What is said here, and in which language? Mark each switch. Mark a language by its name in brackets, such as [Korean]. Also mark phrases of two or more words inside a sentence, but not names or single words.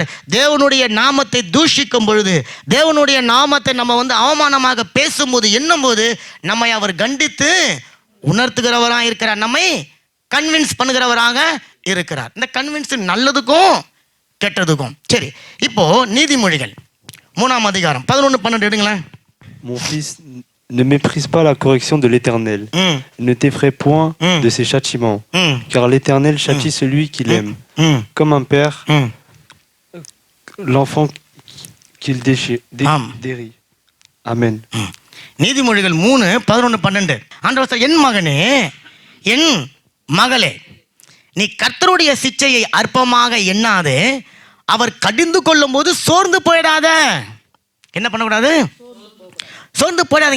[Tamil] தேவனுடைய நாமத்தை தூஷிக்கும் பொழுது, தேவனுடைய நாமத்தை நம்ம அவமானமாக பேசும்போது, எண்ணும்போது நம்மை அவர் கண்டித்து உணர்த்துகிறவராக இருக்கிறார், நம்மை கன்வின்ஸ் பண்ணுகிறவராக இருக்கிறார். இந்த கன்வின்ஸ் நல்லதுக்கும் கெட்டதுக்கும். சரி, இப்போ நீதிமொழிகள் 3ஆம் அதிகாரம் 11-12 எடுங்களேன். [French] Mon fils, ne méprise pas la correction de l'Éternel. Ne t'effraie point de ses châtiments, car l'Éternel châtie celui qu'il aime. Comme un père, l'enfant qu'il dérit. Amen. [Tamil] நீதிமொழிகள் 3:11-12. ஆண்டவர் சொல்றார், என் மகனே, என் மகளே, நீ கர்த்தருடைய சிச்சையை அற்பமாக எண்ணாதே, அவர் கடிந்து கொள்ளும் போது சோர்ந்து போயிடாத. என்ன பண்ணக்கூடாது? சோர்ந்து போயிடாதீங்க.